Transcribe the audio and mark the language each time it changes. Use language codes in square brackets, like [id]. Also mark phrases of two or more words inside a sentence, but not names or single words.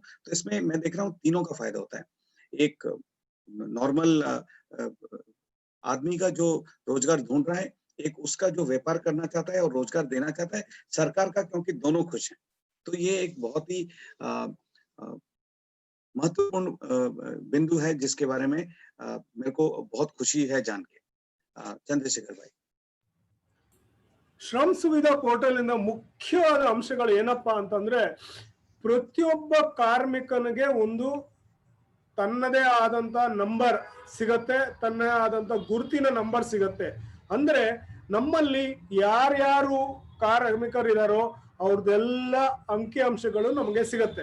[hi] तो इसमें मैं देख रहा हूँ तीनों का फ़ायदा होता है। एक नॉर्मल अ, आदमी का जो रोज़गार ढूँढ रहा है, एक उसका जो व्यापार करना चाहता है और रोज़गार देना चाहता है, सरकार का क्योंकि दोनों खुश हैं। तो ये एक बहुत ही अ अ, महत्वपूर्ण बिंदु है जिसके बारे में मेरे को बहुत खुशी है जान के। चंद्रशेखर भाई। [kn] ಶ್ರಮ್ ಸುವಿಧಾ ಪೋರ್ಟಲ್ ಇಂದ ಮುಖ್ಯವಾದ ಅಂಶಗಳು ಏನಪ್ಪಾ ಅಂತಂದ್ರೆ ಪ್ರತಿಯೊಬ್ಬ ಕಾರ್ಮಿಕನಿಗೆ ಒಂದು ತನ್ನದೇ ಆದಂತ ನಂಬರ್ ಸಿಗತ್ತೆ, ತನ್ನದೇ ಆದಂತ ಗುರುತಿನ ನಂಬರ್ ಸಿಗತ್ತೆ. ಅಂದ್ರೆ ನಮ್ಮಲ್ಲಿ ಯಾರ್ಯಾರು ಕಾರ್ಮಿಕರಿದಾರೋ ಅವ್ರದ್ದೆಲ್ಲ ಅಂಕಿ ಅಂಶಗಳು ನಮಗೆ ಸಿಗತ್ತೆ.